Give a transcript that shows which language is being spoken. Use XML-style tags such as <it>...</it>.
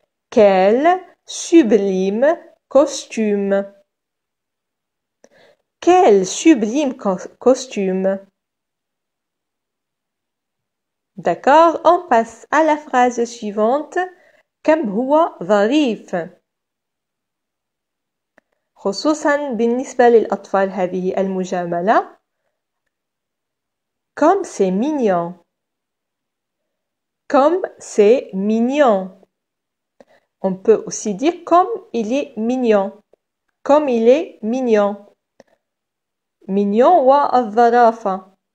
<fr>Quel sublime costume. Quel sublime costume. D'accord, on passe à la phrase suivante.</fr> <ar>كم هو ظريف. خصوصا بالنسبة للأطفال هذه المجاملة.</ar> <fr>Comme c'est mignon. Comme c'est mignon. On peut aussi dire comme il est mignon. Comme il est mignon.</fr> <ar>Mignon والظرافة.</ar>